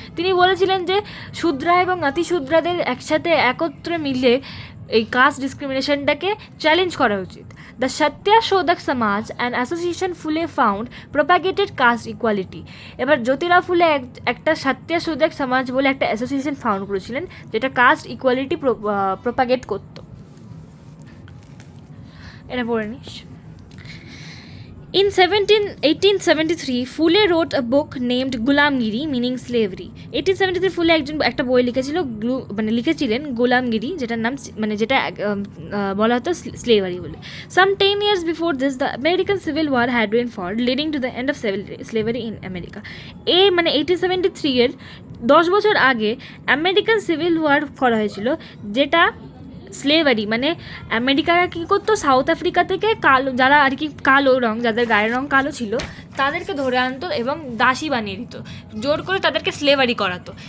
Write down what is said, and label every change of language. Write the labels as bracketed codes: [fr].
[bn] তিনি বলেছিলেন যে শূদ্রা এবং অতি শূদ্রাদের একসাথে একত্রে মিলে এই কাস্ট ডিসক্রিমিনেশনটাকে চ্যালেঞ্জ করা উচিত। [en] The Satyashodhak Samaj and association Phule found propagated caste equality. [bn] এবার জ্যোতিরাও ফুলে একটা সত্যা শোধক সমাজ বলে একটা অ্যাসোসিয়েশন ফাউন্ড করেছিলেন, যেটা কাস্ট ইকুয়ালিটি প্রোপাগেট করতো। এটা পড়ে নিস। [en] In 1873, Phule wrote a book named Gulamgiri, meaning slavery. [bn] 1873 ফুলে একটা বই লিখেছিলেন গুলামগিরি, যেটার নাম মানে যেটা বলা হতো স্লেভারি বলে। [en] Some 10 years before this, the American Civil War had been fought, leading to the end of slavery in America. [bn] 1873 এর 10 বছর আগে আমেরিকান সিভিল ওয়ার করা হয়েছিল, যেটা স্লেভারি মানে আমেরিকারা কী করতো, সাউথ আফ্রিকা থেকে কালো যারা আর কি কালো রং, যাদের গায়ের রং কালো ছিল, তাদেরকে ধরে আনতো এবং দাসী বানিয়ে দিত, জোর করে তাদেরকে স্লেভারি করাতো।